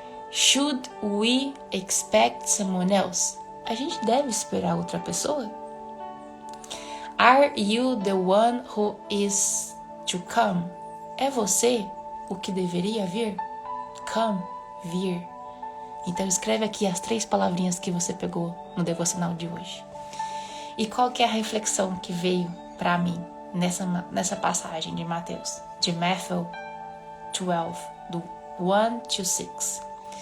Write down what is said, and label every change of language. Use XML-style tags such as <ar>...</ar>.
<en>Should we expect someone else?</en> <pt>A gente deve esperar outra pessoa?</pt> <en>Are you the one who is to come?</en> <pt>É você o que deveria vir? Come, vir. Então escreve aqui as 3 palavrinhas que você pegou no devocional de hoje. E qual que é a reflexão que veio para mim nessa passagem de Mateus? De Matthew 12, do 1 to 6.</pt>